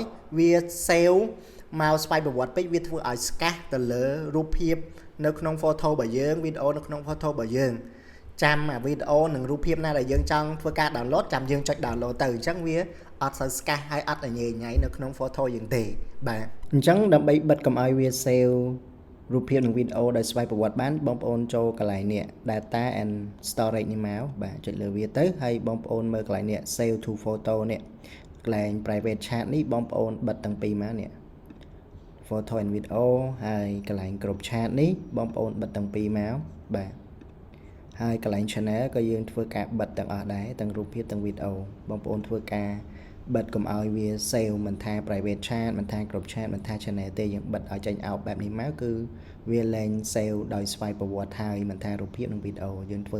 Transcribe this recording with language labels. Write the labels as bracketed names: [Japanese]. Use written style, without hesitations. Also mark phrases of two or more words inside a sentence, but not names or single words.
[Khmer] វា save មកស្វ័យប្រវត្តិពេកវាធ្វើឲ្យស្កាស់ទៅលើរូបភាពនៅក្នុង photo របស់យើងវីដេអូនៅក្នុង photo របស់យើងចាំអា វីដេអូនិងរូបភាពណាដែលយើងចង់ធ្វើការ download ចាំយើងចុច download ទៅអញ្ចឹងវាអត់សូវស្កាស់ហើយអត់ញ៉ៃនៅក្នុង photo យើងទេបាទអញ្ចឹងដើម្បីបិទកុំឲ្យវា save រូបភាពនិងវីដេអូដោយស្វ័យប្រវត្តិបានបងប្អូនចូលកន្លែងនេះ [English] data and storage [Khmer] នេះមកបាទចុចលើវាទៅហើយបងប្អូនមើលកន្លែងនេះ [English] save to photo [Khmer] នេះកន្លែង [English] private chat [Khmer] នេះបងប្អូនបិទទាំងពីរមកនេះ [English] photo and video [Khmer] ហើយកន្លែង [English] group chat [Khmer] នេះបងប្អូនបិទទាំងពីរមកបាទហើយកន្លែង channel ក៏យើងធ្វើការបិទទាំងអស់ដែរទាំងរូបភាពទាំងវីដេអូបងប្អូនធ្វើការបិទកុំឲ្យវា save មិនថា private chat មិនថា [English] group chat [Khmer] មិនថា channel ទេយើងបិទឲ្យចេញ out បែបនេះមកគឺវាលែង save ដោយស្វ័យប្រវត្តិហើយមិនថារូបភាពនិងវីដេអូយើងធ្វើ